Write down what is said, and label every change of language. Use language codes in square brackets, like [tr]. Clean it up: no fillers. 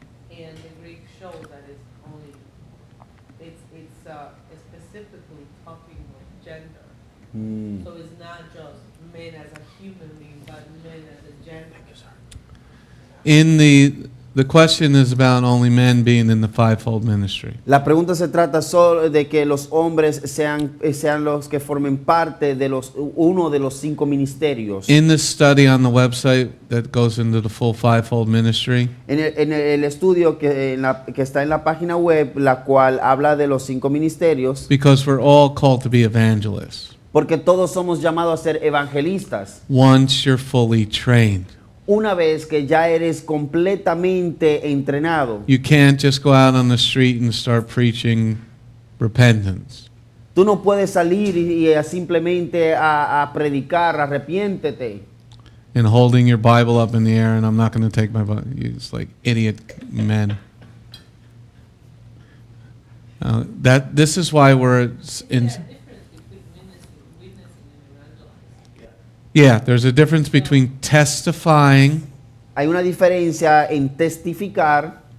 [en] And the Greek shows that it's only, it's specifically talking with gender. So it's not just men as a human being, but men as a gender. In the question is about only men being in the fivefold ministry. [es] La pregunta se trata solo de que los hombres sean los que formen parte de uno de los 5 ministerios. [en] In the study on the website that goes into the full fivefold ministry, [es] En el estudio que está en la página web, la cual habla de los 5 ministerios, [en] because we're all called to be evangelists. [es] porque todos somos llamados a ser evangelistas. [en] Once you're fully trained, [es] Una vez que ya eres completamente entrenado, [en] you can't just go out on the street and start preaching repentance. [es] tú no puedes salir y simplemente a predicar, arrepiéntete. [en] And holding your Bible up in the air, and I'm not going to take my Bible. It's like idiot men. This is why we're in. There's a difference between witnessing and evangelizing. Yeah, there's a difference between testifying [es] Hay una diferencia en testificar